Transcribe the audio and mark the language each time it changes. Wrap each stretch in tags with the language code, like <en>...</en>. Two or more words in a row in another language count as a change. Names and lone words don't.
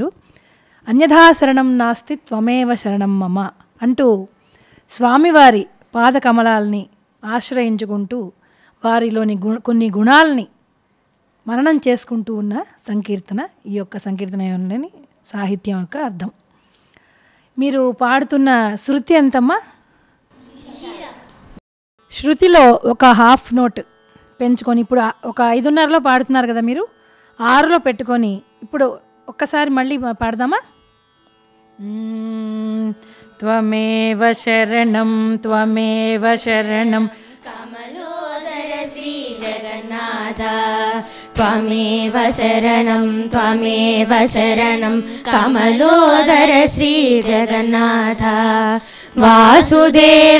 <sa>అన్యథా శరణం నాస్తి త్వమేవ శరణం మమ</sa> <te>అంటూ స్వామివారి పాదకమలాల్ని ఆశ్రయించుకుంటూ వారిలోని కొన్ని గుణాలని మననం చేసుకుంటూ ఉన్న సంకీర్తన ఈ యొక్క సంకీర్తన సాహిత్యం యొక్క అర్థం. మీరు పాడుతున్న శృతి ఎంతమ్మా? శృతిలో ఒక</te> <en>half note</en> <te>పెంచుకొని, ఇప్పుడు ఒక 5:30లో పాడుతున్నారు కదా మీరు, 6లో పెట్టుకొని ఇప్పుడు ఒక్కసారి మళ్ళీ పాడదామా?</te> <sa>త్వమేవ శరణం कमलोदर श्री जगन्नाथ त्वमेव शरणं कमलोदर श्री जगन्नाथ वासुदेव</sa>